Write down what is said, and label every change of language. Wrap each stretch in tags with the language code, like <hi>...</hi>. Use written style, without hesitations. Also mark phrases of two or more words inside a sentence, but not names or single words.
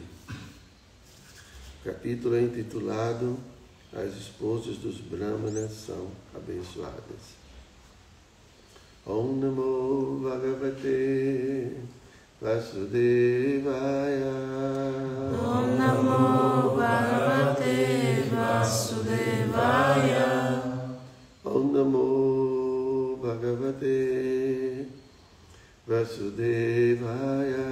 <pt>O capítulo é intitulado As esposas dos Brahmanas são abençoadas.</pt> <sa>Om Namo Bhagavate Vasudevaya. Om Namo Bhagavate Vasudevaya. Om Namo Bhagavate Vasudevaya.</sa>